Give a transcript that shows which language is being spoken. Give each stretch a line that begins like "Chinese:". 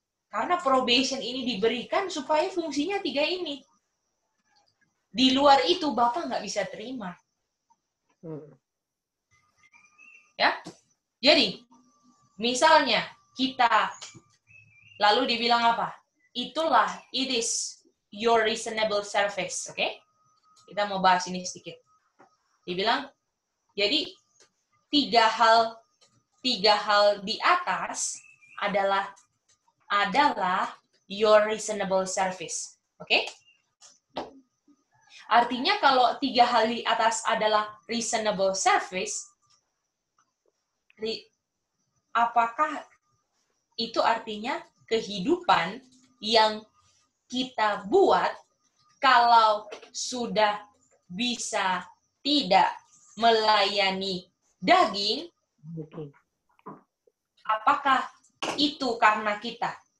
Indonesian: Karena probation ini diberikan supaya fungsinya 3 ini. Di luar itu Bapak nggak bisa terima. Ya. Jadi, misalnya kita lalu dibilang apa? Itulah,
English: it is your reasonable service.
Indonesian: Oke? Kita mau bahas ini sedikit. Dibilang, jadi tiga hal di atas adalah
English: your reasonable service.
Indonesian: Oke? Artinya kalau tiga hal di atas adalah reasonable service, apakah itu artinya kehidupan yang kita buat kalau sudah bisa tidak melayani daging, apakah itu karena kita?